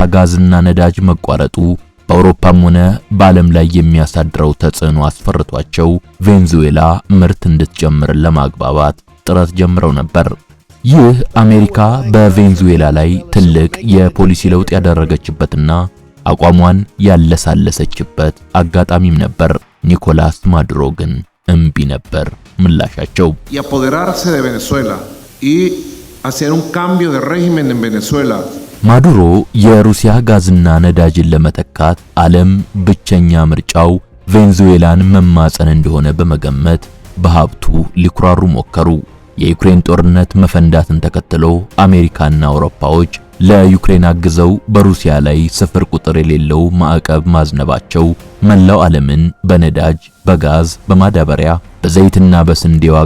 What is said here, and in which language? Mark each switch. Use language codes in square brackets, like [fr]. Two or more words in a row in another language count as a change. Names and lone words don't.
[am] ጋዝና ነዳጅ መቋረጡ በአውሮፓም ሆነ በዓለም ላይ የሚያሳድረው ተጽዕኖ አስፈርቷቸው ቬንዙዌላ ምርት እንድትጨምር ለማግባባት ጥረት ጀምረው ነበር። ይህ አሜሪካ በቬንዙዌላ ላይ ትልቅ የፖሊሲ ለውጥ ያደረገችበትና አቋሟን ያለሳለሰችበት አጋጣሚም ነበር። ኒኮላስ ማዱሮ ግን እምቢ ነበር ምላሻቸው። [es] ያፖደራርse de Venezuela y hacer un cambio de régimen en Venezuela. [am] ማዱሮ የሩሲያ ጋዝና ነዳጅን ለመተካት ዓለም ብቸኛ ምርጫው ቬንዙዌላን መማጸን እንደሆነ በመገመት በሀብቱ ሊኩራሩ ሞከሩ። የዩክሬን ጦርነት መፈንዳትን ተከትሎ አሜሪካና አውሮፓዎች ለዩክሬን አግዘው በሩሲያ ላይ ስፍር ቁጥር የሌለው ማዕቀብ ማዝነባቸው መላው ዓለምን በነዳጅ፣ በጋዝ፣ በማዳበሪያ፣ በዘይትና በስንዴ ዋጋ